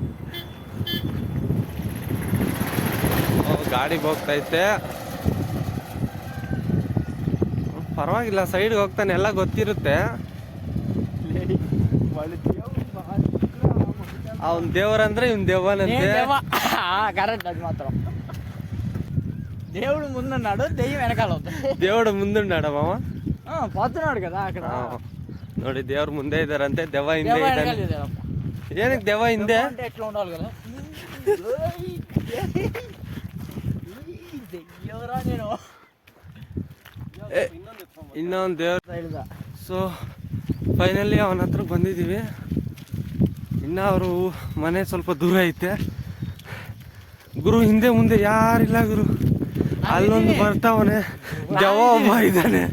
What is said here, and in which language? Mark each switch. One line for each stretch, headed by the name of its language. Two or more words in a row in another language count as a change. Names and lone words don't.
Kannada: ಗಾಡಿ ಹೋಗ್ತೈತೆ, ಪರವಾಗಿಲ್ಲ, ಸೈಡ್ಗೆ ಹೋಗ್ತಾನೆ, ಎಲ್ಲ ಗೊತ್ತಿರುತ್ತೆ. ಅವನ್ ದೇವರಂದ್ರೆ ಇವನ್ ದೇವನಂತೆ. ಕರೆಕ್ಟ್, ಅದು ಮಾತ್ರ.
Telugu: దేవుడు ముందున్నాడు, దెయ్యం వెనకాల ఉంది. దేవుడు ముందున్నాడు మామ. పోతున్నాడు కదా అక్కడ.
Kannada: ನೋಡಿ ದೇವ್ರು ಮುಂದೆ ಇದಾರಂತೆ, ದೆವ್ವ ಹಿಂದೆ ಇದ್ದಾನೆ. ಏನಕ್ಕೆ ದೆವ್ವ ಹಿಂದೆ?
Telugu: ఎట్లా ఉండాలి కదా. దెయ్యరా నేను.
Kannada: ಇನ್ನೊಂದು ದೇವ್ರ.
English: so finally
Kannada: ಅವನ ಹತ್ರ ಬಂದಿದ್ದೀವಿ. ಇನ್ನು ಅವರು ಮನೆ ಸ್ವಲ್ಪ ದೂರ ಐತೆ. ಗುರು ಹಿಂದೆ ಮುಂದೆ ಯಾರಿಲ್ಲ ಗುರು. ಅಲ್ಲೊಂದು ಬರ್ತಾವನೆ, ದೆವ್ವ ಒಬ್ಬ ಇದ್ದಾನೆ.